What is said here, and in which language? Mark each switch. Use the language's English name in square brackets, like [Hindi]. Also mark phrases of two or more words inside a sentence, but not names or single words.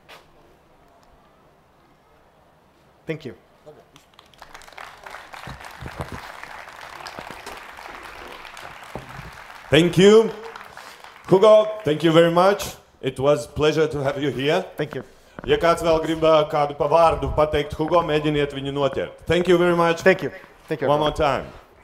[English] Thank you. Thank you. Hugo, thank you very much. It was a pleasure to have you here. Thank you. [Latvian] Ja kāds vēl grib kādu pa vārdu pateikt Hugo, mēģiniet viņu noķert. [English] Thank you very much. Thank you. Thank you. One more time.